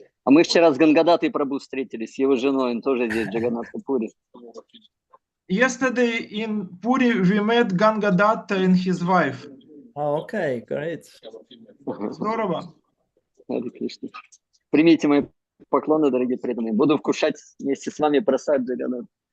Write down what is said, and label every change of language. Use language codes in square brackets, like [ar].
[ru] А мы вчера с Гангадатой Прабhu встретились, с его женой, он тоже здесь, в Джаганнатхапуре. [en] Yesterday in Puri we met Gangadatta and his wife. Oh, okay, great. [ru] Здорово. Харе Кришна. Примите мои поклоны, дорогие преданные. Буду вкушать вместе с вами просад Джаганнат.